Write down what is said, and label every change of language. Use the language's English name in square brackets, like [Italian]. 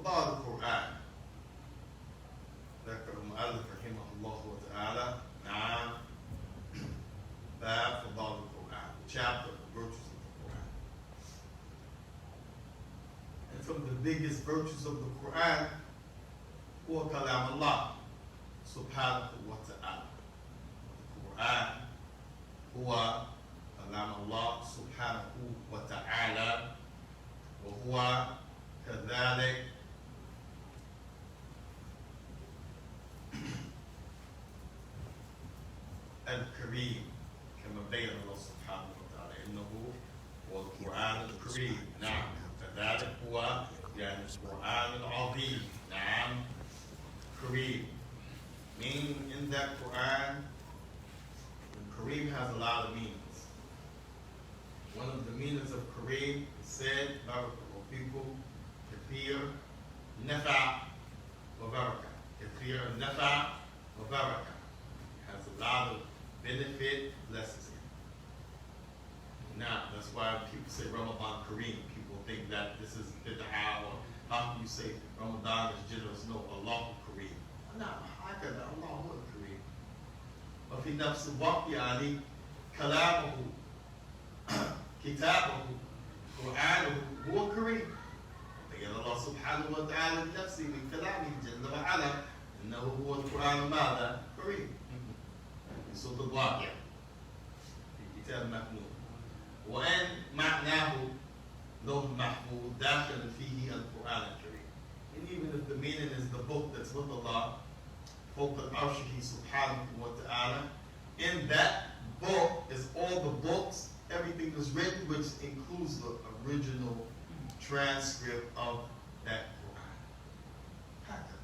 [English] About the Quran, [Arabic] ذكر المؤلف رحمه الله تعالى نعم باب فضائل القرآن, [English] chapter of the virtues of the Quran. And from the biggest virtues of the Quran, [Arabic] هو كلام الله سبحانه وتعالى. The Quran هو كلام الله سبحانه وتعالى, وهو كذلك الكريم كما بين الله سبحانه وتعالى انه هو القرآن الكريم. نعم كذلك هو يعني القرآن العظيم. نعم Kareem. [English] Meaning in that Quran, Kareem has a lot of meanings. One of the meanings of Kareem is said, Barakallahu fikum, Kathir Nafa wa Baraka. Kathir Nafa wa Baraka. It has a lot of benefit, blessings in it. Now, that's why people say Ramadan Kareem. People think that this is bid'ah, or how can you say Ramadan is generous? No, Allah Kareem. [Arabic] نعم هكذا الله هو الكريم. وفي نفس الوقت يعني كلامه كتابه قرآنه هو كريم. بين الله سبحانه وتعالى لنفسه من كلامه جل وعلا انه هو القرآن ماذا؟ كريم. في سورة الواقع في كتاب مكنون. وأن معناه لوح محفوظ داخل فيه القرآن الكريم. [English] And even if the meaning is the book that's with Allah, [Arabic] فوق العرشه سبحانه وتعالى, [English] in that book is all the books, everything is written, which includes the original transcript of that Quran.